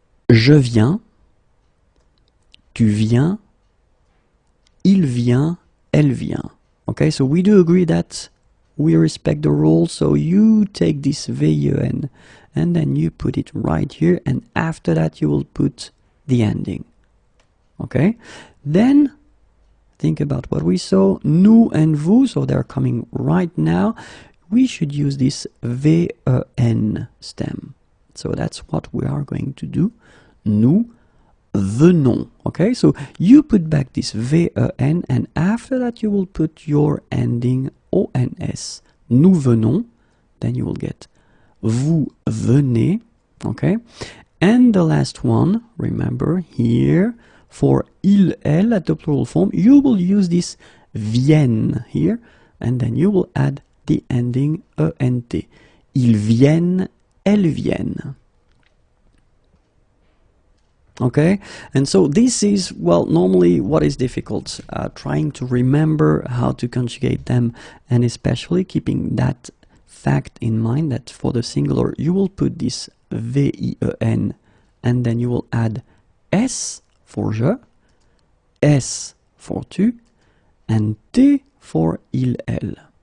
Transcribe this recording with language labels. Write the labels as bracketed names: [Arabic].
[French] Je viens, tu viens, il vient, elle vient. [English] Okay, so we do agree that we respect the rule, so you take this VEN and then you put it right here, and after that you will put the ending. Okay, then think about what we saw, nous and vous, so they're coming right now. We should use this VEN stem. So that's what we are going to do. [French] Nous venons. [English] Okay, so you put back this VEN, and after that you will put your ending ONS. [French] Nous venons, [English] then you will get [French] vous venez. [English] Okay, and the last one, remember here, for il, elle at the plural form, you will use this viennent here, and then you will add the ending ENT. [French] Ils viennent, elles viennent. [English] Okay, and so this is, well, normally what is difficult, trying to remember how to conjugate them, and especially keeping that fact in mind that for the singular you will put this VIEN, and then you will add S for je, S for tu, and T for il, elle.